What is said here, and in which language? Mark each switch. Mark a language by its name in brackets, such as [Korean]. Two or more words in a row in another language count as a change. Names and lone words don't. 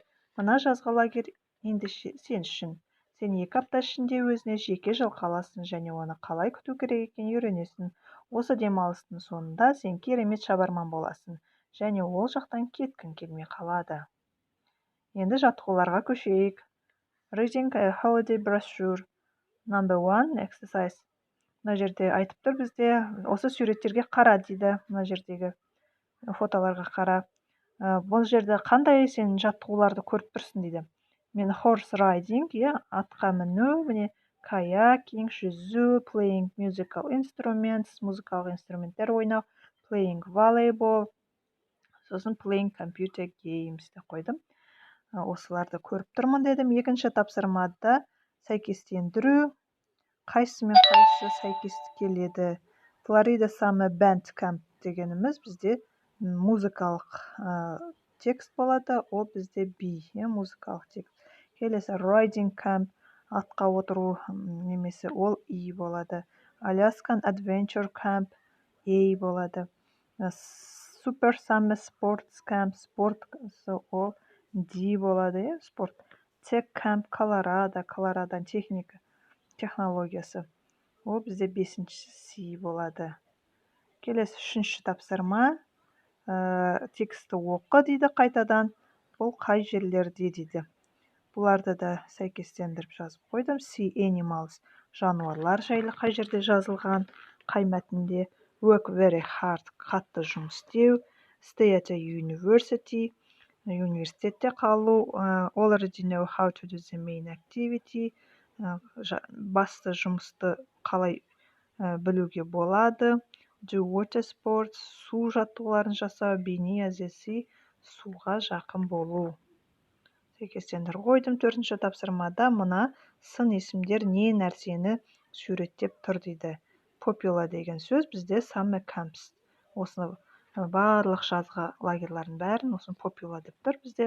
[Kazakh] Мына жазғы лагерь енді сен үшін. Сен 2 апта ішінде өзіне жеке жылқы аласың және оны қалай күту керек екенін үйренесің. Осы демалыстың соңында сен керемет шабарман боласың және ол жақтан кеткің келмей қалады. Енді жаттығуларға көшейік. [English] Reading a holiday brochure. Number 1 exercise. [Kazakh] Мына жерде айтып тұр бізде, осы суреттерге қара дейді, мына жердегі фотоларға қара. Бұл жерде қандай сен жаттығуларды көріп тұрсың дейді. Мен [English] horse riding, [Kazakh] атқа міну, міне kayaking, жүзу, [English] playing musical instruments, [Kazakh] музыкалық инструменттер ойнау, [English] playing volleyball, [Kazakh] сосын [English] playing computer games [Kazakh] деп қойдым. Осыларды көріп тұрмын дедім. Екінші тапсырмада сәйкестендіру, қайсымен қайсысы сәйкесті келеді. Florida Summer Band Camp дегеніміз бізде музыкалық текст болады, ол бізде B, музыкалық текст. Келесі Riding Camp, атқа отыру немесе ол E болады. Alaskan Adventure Camp A болады. Super Summer Sports Camp, спорт ол D болады, спорт. Tech Camp Колорадо технологиясы. Ол бізде 5-ші C болады. Келесі 3-ші тапсырма. Тексті оқы дейді қайтадан. Бұл қай жерлерде дейді. Бұларды да сәйкестендіріп жазып қойдым. [English] See animals. [Kazakh] Жануарлар жайлы қай жерде жазылған, қай мәтінде. [English] Work very hard. [Kazakh] Қатты жұмыс істеу. [English] Stay at a university. [Kazakh] Университетте қалу. [English] Already know how to do the main activity. [Kazakh] Басты жұмысты қалай білуге болады. [English] Do water sports, [Kazakh] су жаттығуларын жасау. [English] Be near the sea, [Kazakh] суға жақын болу. Сәйкестендіріп қойдым. 4-ші тапсырмада мына сын есімдер не нәрсені суреттеп тұр дейді. Popular деген сөз бізде [English] summer camps. [Kazakh] Осыны барлық жазғы лагерлердің бәрін осыны popular деп тұр бізде.